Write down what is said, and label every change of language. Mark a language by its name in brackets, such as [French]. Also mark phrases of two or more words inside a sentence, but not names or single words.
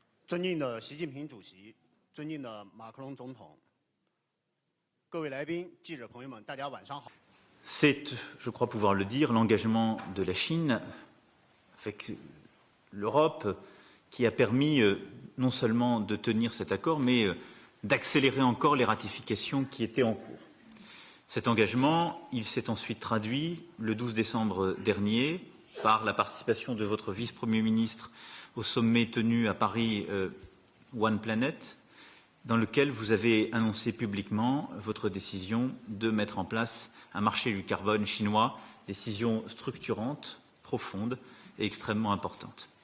[Chinese] 尊敬的习近平主席，尊敬的马克龙总统，各位来宾、记者朋友们，大家晚上好。 [French] C'est, je crois pouvoir le dire, l'engagement de la Chine avec l'Europe qui a permis non seulement de tenir cet accord, mais d'accélérer encore les ratifications qui étaient en cours. Cet engagement, il s'est ensuite traduit le 12 décembre dernier par la participation de votre vice-premier ministre au sommet tenu à Paris One Planet, dans lequel vous avez annoncé publiquement votre décision de mettre en place un marché du carbone chinois, décision structurante, profonde et extrêmement importante.